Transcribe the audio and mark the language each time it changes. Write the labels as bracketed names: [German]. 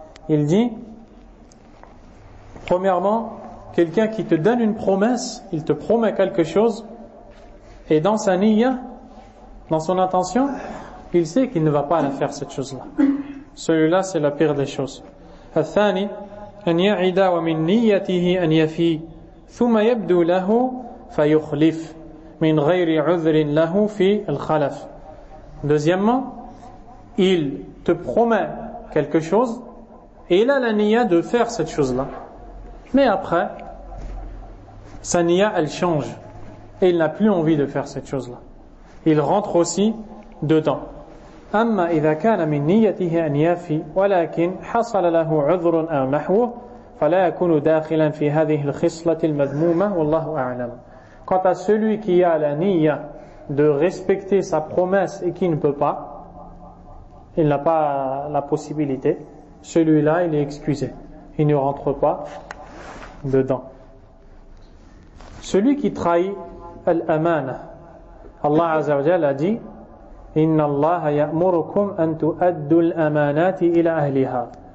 [French] Il dit, premièrement, quelqu'un qui te donne une promesse, il te promet quelque chose, et dans sa niya, dans son intention, il sait qu'il ne va pas la faire cette chose-là. Celui-là, c'est la pire des choses. [Arabic] الثاني أن يعدا ومن نيته أن يفي ثم يبدو له فيخلف من غير عذر له في الخلف. [French] Deuxièmement, il te promet quelque chose et il a la niya de faire cette chose-là. Mais après, sa niya, elle change et il n'a plus envie de faire cette chose-là. Il rentre aussi dedans. [Arabic] أما إذا كان من نيته أن يفي ولكن حصل له عذر أو نحوه فلا يكون داخلا في هذه الخصلة المذمومة والله أعلم. [French] Quant à celui qui a la niya de respecter sa promesse et qui ne peut pas, il n'a pas la possibilité, celui-là il est excusé, il ne rentre pas dedans. Celui qui trahit l'amana, Allah Azza wa Jalla a dit, [Arabic] إِنَّ اللَّهَ يَأْمُرُكُمْ أَن تُؤَدُّوا الْأَمَانَاتِ إِلَى أَهْلِهَا.